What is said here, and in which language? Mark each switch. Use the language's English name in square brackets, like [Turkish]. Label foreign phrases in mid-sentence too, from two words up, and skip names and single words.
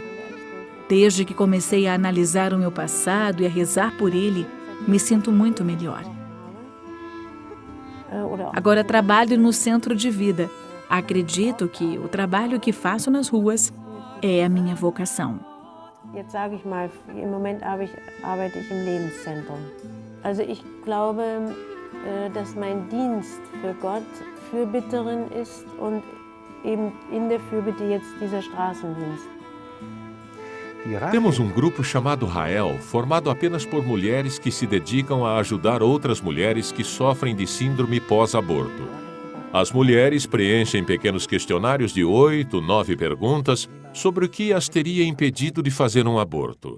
[Portuguese] Desde que comecei a analisar o meu passado e a rezar por ele, me sinto muito melhor. Agora trabalho no Centro de Vida. Acredito que o trabalho que faço nas ruas é a minha vocação. [German] Jetzt sage ich mal, im Moment arbeite ich im Lebenszentrum. Also ich glaube, dass mein Dienst für Gott Fürbitterin ist und eben in der Fürbitte jetzt dieser Straßendienst. [Portuguese] Temos um grupo chamado Rael, formado apenas por mulheres que se dedicam a ajudar outras mulheres que sofrem de síndrome pós-aborto. As mulheres preenchem pequenos questionários de 8, 9 perguntas sobre o que as teria impedido de fazer um aborto.